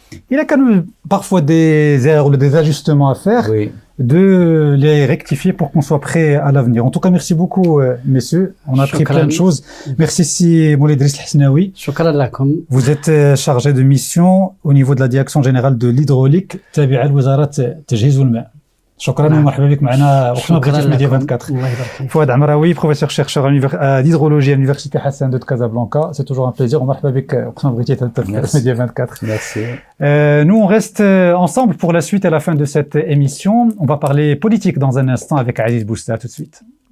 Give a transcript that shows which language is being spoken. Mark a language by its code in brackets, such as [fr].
[fr] il y a quand même parfois des erreurs ou des ajustements à faire. Oui. De les rectifier pour qu'on soit prêt à l'avenir. En tout cas, merci beaucoup, messieurs. On a appris plein de choses. Merci si Moulay Driss Hasnaoui. Vous êtes chargé de mission au niveau de la direction générale de l'hydraulique. [ar] تابعة لوزارة التجهيز والماء. شكرا ومرحبا بك معنا وقتنا بغيتي في ميديا 24. [fr] Fouad Amraoui, professeur chercheur d'hydrologie à l'université Hassan II de Casablanca. C'est toujours un plaisir. [ar] ومرحبا بك وقتنا بغيتي في ميديا 24. [fr] Merci. Nous, on reste ensemble pour la suite et la fin de cette émission. On va parler politique dans un instant avec Aziz Bousta. Tout de suite.